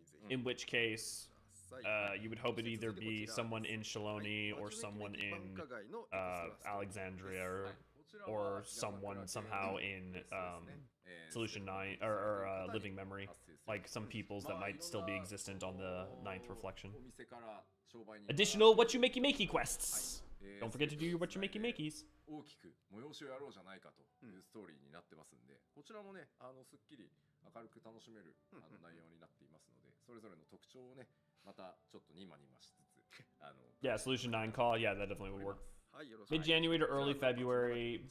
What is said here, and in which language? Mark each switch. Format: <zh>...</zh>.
<en>In which case, you would hope it'd either be someone in Shilone or someone in Alexandria, or someone somehow in Solution 9 or Living Memory, like some peoples that might still be existent on the 9th reflection. Additional what you makey makey quests. Don't forget to do your what you makey makeys.</en> <ja>大きく催しをやろうじゃないかというストーリーになってますんで、こちらもね、すっきり明るく楽しめる内容になっていますので、それぞれの特徴をね、またちょっとニマニマしつつ、</ja> <en>Yeah, Solution 9 call. Yeah, that definitely would work. Mid-January to early February.</en>